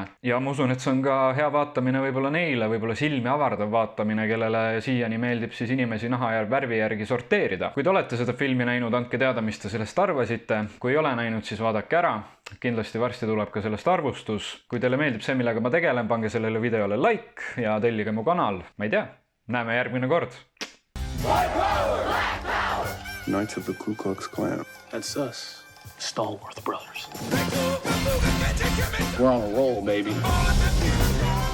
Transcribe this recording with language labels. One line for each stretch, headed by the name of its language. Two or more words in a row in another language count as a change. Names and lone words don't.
Estonian: Ja ma usun, et see on ka hea vaatamine võib-olla neile, võib-olla silmi avardav vaatamine, kellele siiani meeldib siis inimesi naha ja värvi järgi sorteerida. Kui te olete seda filmi näinud, andke teada, mis te sellest arvasite. Kui ei ole näinud, siis vaadake ära. Kindlasti varsti tuleb ka sellest arvustus. Kui teile meeldib see, millega ma tegelen, pange sellele videole like ja tellige mu kanal. Ma ei tea, näeme järgmine kord.
English: Knights of the Ku Klux Klan. That's us. Stallworth Brothers. We're on a roll, baby.